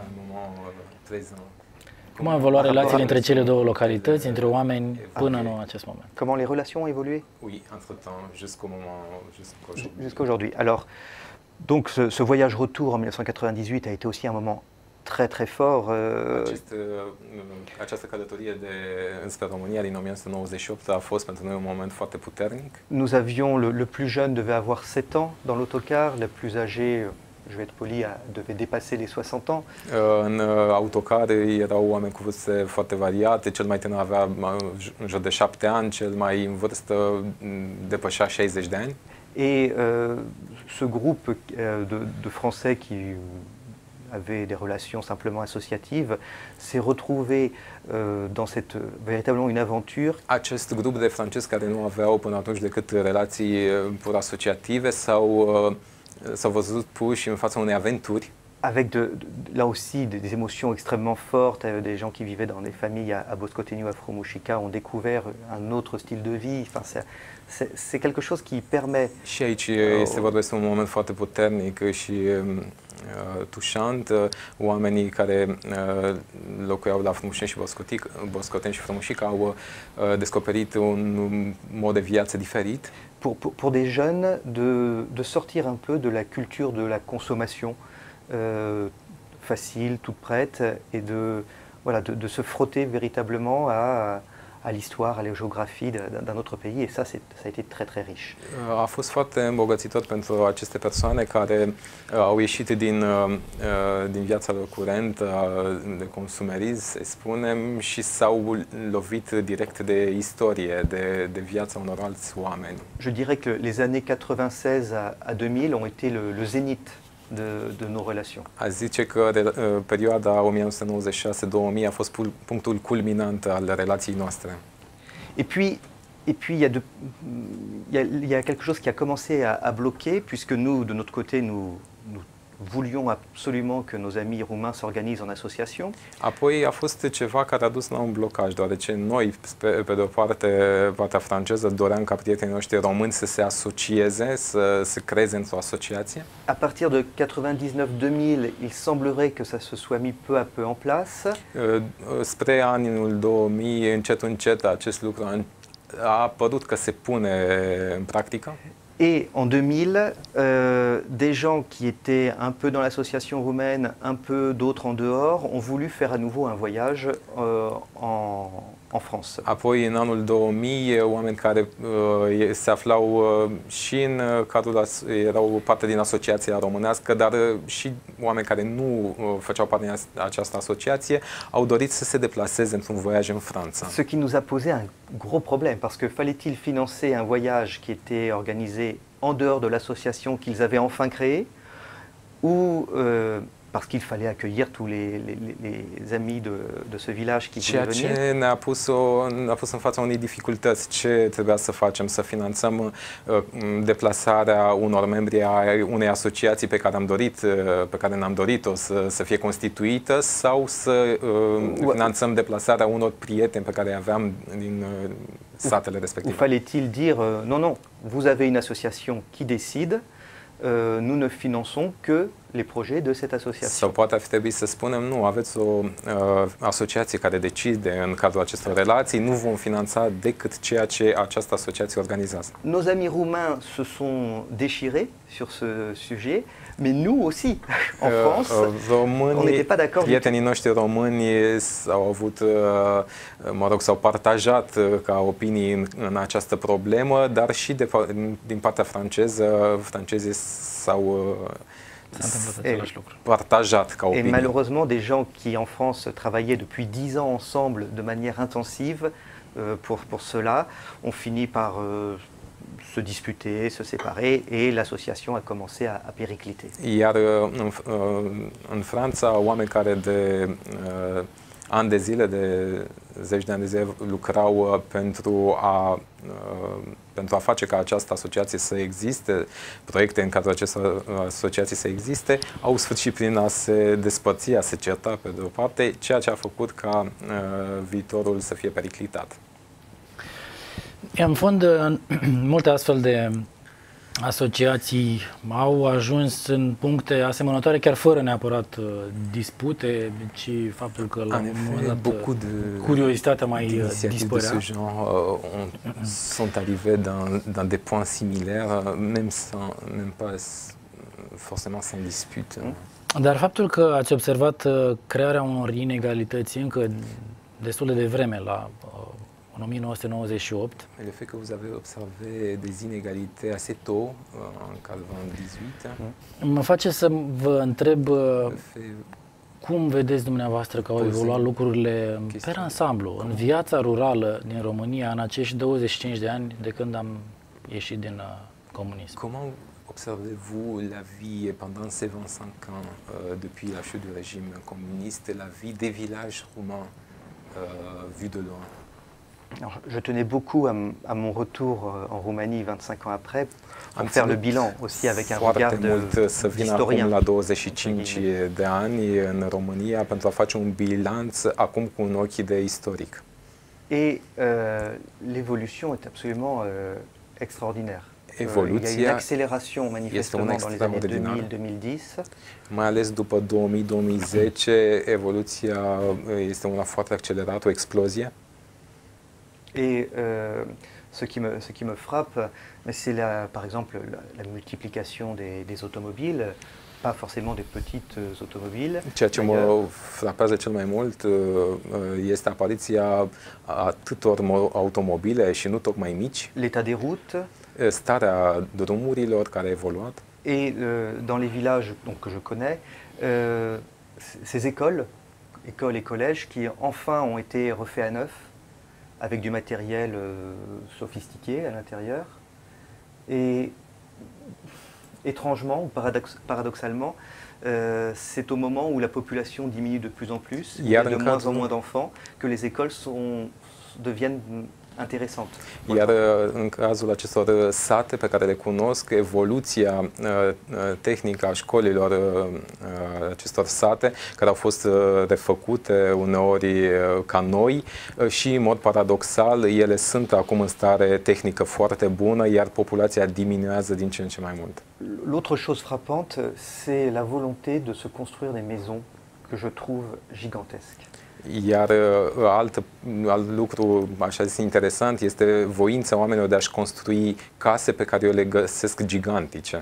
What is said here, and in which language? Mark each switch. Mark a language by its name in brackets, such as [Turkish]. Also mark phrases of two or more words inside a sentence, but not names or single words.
[Romanian] Cum au evoluat relațiile între cele două localități, între oameni, până în acest moment? [French] Comment les relations ont évolué? Oui, entre-temps, jusqu'aujourd'hui. Alors, donc ce voyage retour en 1998 a été aussi un moment très très fort. [Romanian] Această călătorie înspre România din 1998 a fost pentru noi un moment foarte puternic. [French] Nous avions, le plus jeune devait avoir 7 ans dans l'autocar, le plus âgé, je vais être poli, devait dépasser les 60 ans. [Romanian] În autocar erau oameni cu vârste foarte variate, cel mai tânăr avea în jur de 7 ani, cel mai în vârstă depășea 60 de ani. [French] Et ce groupe de Français qui avaient des relations simplement associatives s'est retrouvé dans véritablement une aventure. [Romanian] Acest grup de francezi care nu aveau până atunci decât relații pur asociative s-au văzut puși în fața unei aventuri. [French] Avec là aussi des émotions extrêmement fortes, des gens qui vivaient dans des familles à Boscoteni ou à Frumușica ont découvert un autre style de vie. Enfin, c'est quelque chose qui permet. [Romanian] Și aici este vorba despre un moment foarte puternic și tușant. Oamenii care locuiau la Boscoteni și Frumușica au descoperit un mod de viață diferit. [French] Pour des jeunes de sortir un peu de la culture de la consommation facile, toute prête, et de se frotter véritablement à l'histoire, à la géographie d'un autre pays, et ça a été très très riche. [Romanian] A fost foarte îmbogățitor pentru aceste persoane care au ieșit din viața lor curentă de consumerism, să spunem, și s-au lovit direct de istorie, de viața unor alți oameni. [French] Je dirais que les années 96 à 2000 ont été le zénith de nos relations. [Romanian] A zice că perioada 1996-2000 a fost punctul culminant al relației noastre. [French] Et puis il y a quelque chose qui a commencé à bloquer, puisque nous, de notre côté, nous voulions absolument que nos amis roumains s'organisent en association. [Romanian] Apoi a fost ceva care a dus la un blocaj, deoarece noi, pe de o parte, partea franceză, doream ca prietenii noștri români să se asocieze, să se creeze într-o asociație. [French] À partir de 99-2000, il semblerait que ça se soit mis peu à peu en place. [Romanian] Spre anul 2000, încet, acest lucru a apărut că se pune în practică. [French] Et en 2000, des gens qui étaient un peu dans l'association roumaine, un peu d'autres en dehors, ont voulu faire à nouveau un voyage en France. [Romanian] Apoi, în anul 2000, oameni care se aflau și în cadrul, erau parte din asociația românească, dar și oameni care nu făceau parte din această asociație, au dorit să se deplaseze într-un voiaj în Franța. [French] Ce qui nous a posé un gros problème, parce que fallait-il financer un voyage qui était organisé en dehors de l'association qu'ils avaient enfin créée, ou parce qu'il fallait accueillir tous les amis de ce village qui voulaient venir. [Romanian] Ceea ce ne-a pus în fața unei dificultăți. Ce trebuia să facem? Să finanțăm deplasarea unor membri ai unei asociații pe care ne-am dorit-o să fie constituită, sau să finanțăm deplasarea unor prieteni pe care îi aveam din satele respective? [French] Ou fallait-il dire non, non, vous avez une association qui décide, nous ne finançons que les projets de cette association. [Romanian] Sau poate ar fi trebuit să spunem, nu, aveți o asociație care decide în cadrul acestor relații, nu vom finanța decât ceea ce această asociație organizează. [French] Nos amis roumains se sont déchirés sur ce sujet, mais nous aussi, en France, on n'était pas d'accord. [Romanian] Prietenii noștri români au avut, mă rog, s-au partajat ca opinii în această problemă, dar și din partea franceză, francezii s-au partajat ca opinii. [French] Et malheureusement, des gens qui en France travaillaient depuis 10 ans ensemble de manière intensive pour cela, ont fini par se disputer, se séparer, et l'association a commencé à péricliter. [Romanian] Iar în Franța, oameni care de ani de zile, de zeci de ani de zile lucrau pentru a face ca această asociație să existe, proiecte în cadrul acestor asociații să existe, au sfârșit prin a se despărți, a se certa pe de o parte, ceea ce a făcut ca viitorul să fie periclitat. În fond, multe astfel de asociații au ajuns în puncte asemănătoare, chiar fără neapărat dispute, ci faptul că la un moment dat curiozitatea mai dispărea. [French] De ce genre sont arrivés dans des points similaires, même pas forcément sans dispute. [Romanian] Dar faptul că ați observat crearea unor inegalități încă destul de devreme, [French] en 1998. Le fait que vous avez observé des inégalités assez tôt, en 98. [Romanian] Mă face să vă întreb cum vedeți dumneavoastră că au evoluat lucrurile pe ansamblu, în viața rurală din România, în acești 25 de ani de când am ieșit din comunism. [French] Comment observez-vous la vie pendant ces 25 ans depuis la chute du régime communiste, la vie des villages roumains vus de loin? Alors, je tenais beaucoup à mon retour en Roumanie 25 ans après pour faire le bilan aussi avec un regard [Romanian] să vin acum la 25 de ani în România pentru a face un bilanț acum cu un ochi de istoric. [French] Et l'évolution est absolument extraordinaire. Il y a une accélération manifestement dans les années 2000-2010. [Romanian] Mai ales după 2000-2010, evoluția este una foarte accelerată, o explozie. [French] Et ce qui me frappe, c'est par exemple la multiplication des automobiles, pas forcément des petites automobiles. [Romanian] Ceea ce mă frapează cel mai mult este apariția atâtor automobile și nu tocmai mici. [French] L'état des routes. [Romanian] Starea drumurilor care a evoluat. [French] Et dans les villages donc, que je connais, ces écoles et collèges qui enfin ont été refaits à neuf, avec du matériel sophistiqué à l'intérieur. Et étrangement, ou paradoxalement, c'est au moment où la population diminue de plus en plus, il y a de moins en moins d'enfants, que les écoles deviennent interesante. [Romanian] Iar în cazul acestor sate pe care le cunosc, evoluția tehnică a școlilor acestor sate, care au fost refăcute uneori ca noi și, în mod paradoxal, ele sunt acum în stare tehnică foarte bună, iar populația diminuează din ce în ce mai mult. [French] L'autre chose frappante, c'est la volonté de se construire des maisons que je trouve gigantesques. [Romanian] Iar alt lucru, așa zis, interesant, este voința oamenilor de a-și construi case pe care eu le găsesc gigantice.